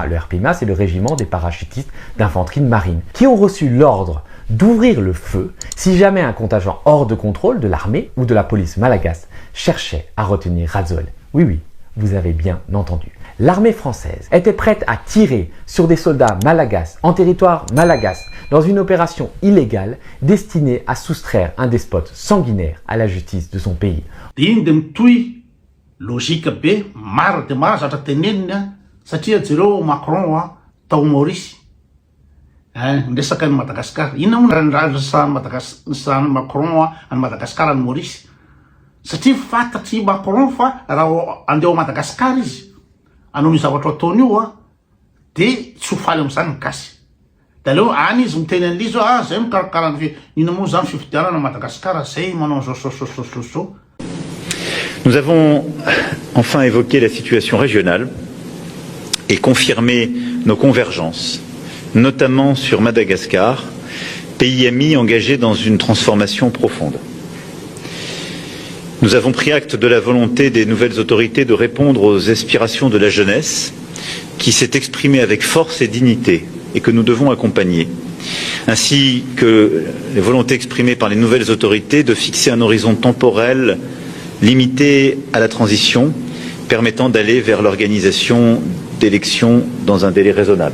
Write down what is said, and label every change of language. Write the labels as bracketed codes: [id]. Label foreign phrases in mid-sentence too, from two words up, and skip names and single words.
[fr] Le RPIMA, c'est le régiment des parachutistes d'infanterie de marine, qui ont reçu l'ordre d'ouvrir le feu si jamais un contingent hors de contrôle de l'armée ou de la police malagasse cherchait à retenir Rajoel. Oui, oui, vous avez bien entendu. L'armée française était prête à tirer sur des soldats malagasy en territoire malagasse dans une opération illégale destinée à soustraire un despote sanguinaire à la justice de son pays. [mg] Iny de mitohy logika be maro de maro zavatra teneniny satria jereo Macron tao Maurice ndresaka ny Madagascar. Inona moa raha resahany Macron any Madagascar any Maurice satria fantatry Macron fa raha andeha Madagascar izy anao ny zavatra ataony io de tsy ho faly amin'izany ny gasy da aleo any izy miteny an'lizy hoe zay mikarakara ina moa zany fifidianana Madagasikara zay manao zao. [fr] Nous avons enfin évoqué la situation régionale et confirmé nos convergences, notamment sur Madagascar, pays ami engagé dans une transformation profonde. Nous avons pris acte de la volonté des nouvelles autorités de répondre aux aspirations de la jeunesse qui s'est exprimée avec force et dignité et que nous devons accompagner, ainsi que les volontés exprimées par les nouvelles autorités de fixer un horizon temporel limité à la transition, permettant d'aller vers l'organisation d'élections dans un délai raisonnable.